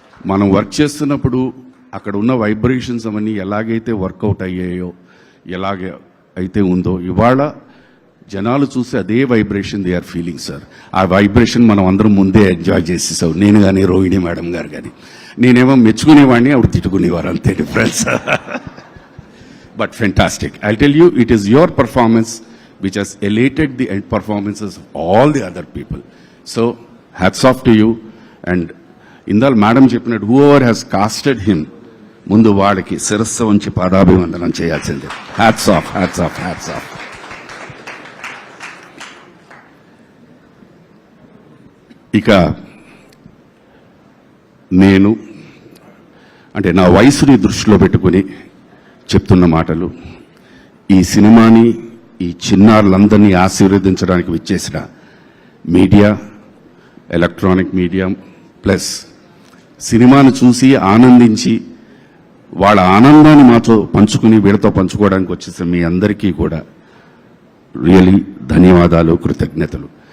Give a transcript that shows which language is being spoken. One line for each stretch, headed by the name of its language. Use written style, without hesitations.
Telugu: మనం వర్క్ చేస్తున్నప్పుడు అక్కడ ఉన్న వైబ్రేషన్స్ అవన్నీ ఎలాగైతే వర్కౌట్ అయ్యాయో, ఎలాగ అయితే ఉందో, ఇవాళ జనాలు చూసి అదే vibration
English: they are feeling
Telugu: sir. ఆ వైబ్రేషన్ మనం అందరం ముందే ఎంజాయ్ చేసేసాం, నేను కానీ రోహిణి మేడం గారు కానీ. నేనేమో మెచ్చుకునేవాడిని, ఆవిడ తిట్టుకునేవారు, అంతే difference.
English: But fantastic. I tell you, it is your performance which has elated the performances of all the other people. So hats off to you. And
Telugu: ఇందాల madam చెప్పినట్టు
English: whoever has casted him,
Telugu: ముందు వాళ్ళకి శిరస్సు ఉంచి పాదాభివందనం చేయాల్సిందే.
English: Hats off, hats off, hats off.
Telugu: ఇక నేను అంటే నా వయసుని దృష్టిలో పెట్టుకుని చెప్తున్న మాటలు, ఈ సినిమాని ఈ చిన్నారులందరినీ ఆశీర్వదించడానికి విచ్చేసిన మీడియా, ఎలక్ట్రానిక్ మీడియా ప్లస్ సినిమాను చూసి ఆనందించి వాళ్ళ ఆనందాన్ని మాతో పంచుకుని వీళ్ళతో పంచుకోవడానికి వచ్చేసిన మీ అందరికీ కూడా రియలీ ధన్యవాదాలు, కృతజ్ఞతలు.